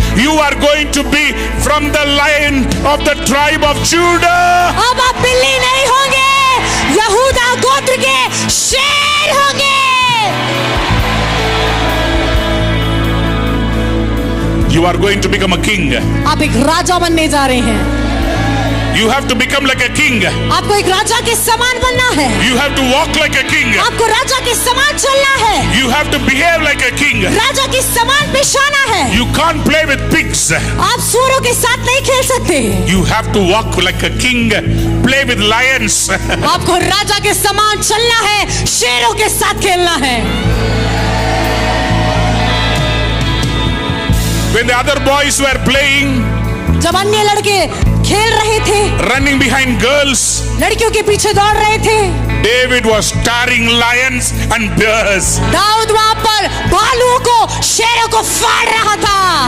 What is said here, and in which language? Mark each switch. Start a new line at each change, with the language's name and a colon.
English: You are going to be from the line of the tribe of Judah.
Hindi: अब आप बिल्ली नहीं होंगे, यहूदा गोत्र के शेर होंगे।
English: You are going to become a king.
Hindi: आप एक राजा बनने जा रहे हैं।
English: You have to become like a king.
Hindi: आपको एक राजा के समान बनना है।
English: You have to walk like a king.
Hindi: आपको राजा के समान चलना है।
English: You have to behave like a king.
Hindi: राजा के समान पेश आना है।
English: You can't play with pigs.
Hindi: आप सूरों के साथ नहीं खेल सकते।
English: You have to walk like a king. Play with lions.
Hindi: आपको राजा के समान चलना है, शेरों के साथ खेलना है।
English: When the other boys were playing,
Hindi: जब अन्य लड़के खेल रहे थे,
English: running behind girls,
Hindi: लड़कियों के पीछे दौड़ रहे थे,
English: David was tearing lions and bears.
Hindi: Dawood वहां पर भालुओं को, शेरों को फाड़ रहा था।